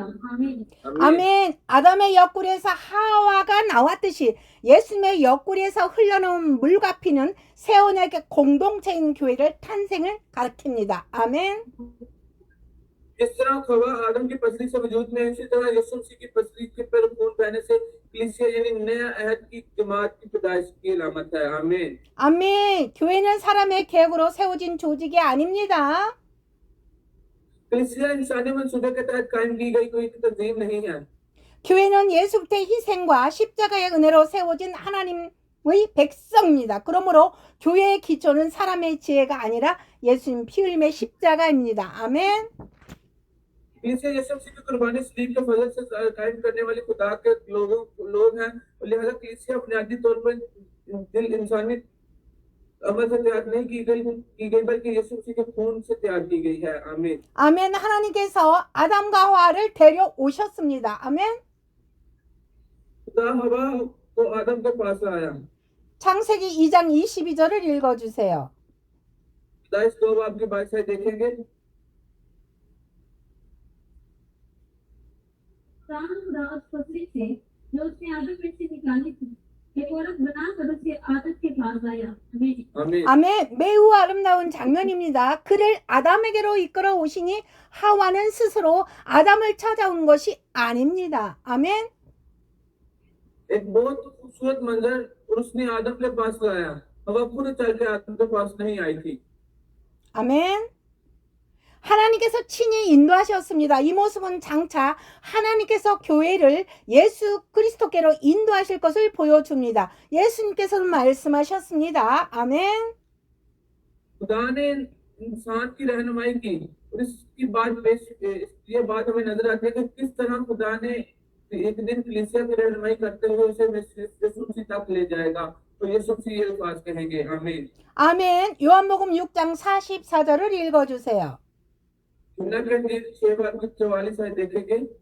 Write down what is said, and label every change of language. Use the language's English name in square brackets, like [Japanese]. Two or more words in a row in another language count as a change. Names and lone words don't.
[Urdu] आमीन। [Korean] 아멘. 아담의 옆구리에서 하와가 나왔듯이 예수님의 옆구리에서 흘러나온 물과 피는 세원에게 공동체인 교회를 탄생을 가리킵니다. 아멘. [Urdu] جس طرح حوا آدم کی پسلی سے وجود میں ہے، اسی طرح یسوع مسیح کی پسلی کے پر خون بہنے سے کلیسیا یعنی نیا عہد کی جماعت کی پیدائش کی علامت ہے. आमीन। [Korean] 아멘. 교회는 사람의 계획으로 세워진 조직이 아닙니다. [Urdu] کلیسیا انسانی منصوبے کے تحت قائم کی گئی کوئی تنظیم نہیں ہے. [Korean] 교회는 예수 그리스도의 희생과 십자가의 은혜로 세워진 하나님의 백성입니다. 그러므로 교회의 기초는 사람의 지혜가 아니라 예수님 피 흘림의 십자가입니다. 아멘. [Urdu] کلیسیا یسوع مسیح کی قربانی صلیب کے فضل سے قائم کرنے والے خدا کے لوگ ہیں اور لہٰذا کلیسیا بنیادی طور پر دل انسانی عمل سے تیار نہیں کی گئی بلکہ یسوع مسیح کے خون سے تیار کی گئی ہے. आमीन। [Korean] 아멘. 하나님께서 아담과 하와를 데려오셨습니다. 아멘. [Urdu] خدا حوا کو آدم کے پاس لایا. [Korean] 창세기 2장 22절을 읽어주세요. [Urdu] پیدائش 2 باب کی 22 سے دیکھیں گے. خدا اس پسلی سے جو اس نے آدم میں سے نکالی تھی ایک عورت بنا کر اسے آدم کے پاس لایا. आमीन। आमीन। [Korean] 아멘. 매우 아름다운 장면입니다. 그를 아담에게로 이끌어 오시니 하와는 스스로 아담을 찾아온 것이 아닙니다. 아멘. [Urdu] ایک بہت خوبصورت منظر اور اس نے آدم کے پاس لایا. حوا خود چل کے آدم کے پاس نہیں آئی تھی. [Korean] 아멘. 하나님께서 친히 인도하셨습니다. 이 모습은 장차 하나님께서 교회를 예수 그리스도께로 인도하실 것을 보여줍니다. 예수님께서는 말씀하셨습니다. 아멘. [Urdu] خدا نے انسان کی رہنمائی کی اور اس کی یہ بات ہمیں نظر آتی ہے کہ کس طرح خدا نے ایک دن کلیسیا کی رہنمائی کرتے ہوئے اسے یسوع مسیح تک لے جائے گا تو یسوع مسیح یہ الفاظ کہیں گے. आमीन। [Korean] 아멘. 요한복음 6장 44절을 읽어주세요. [Urdu] یوحنا کی انجیل 6 باب کی 44 آیت دیکھیں گے.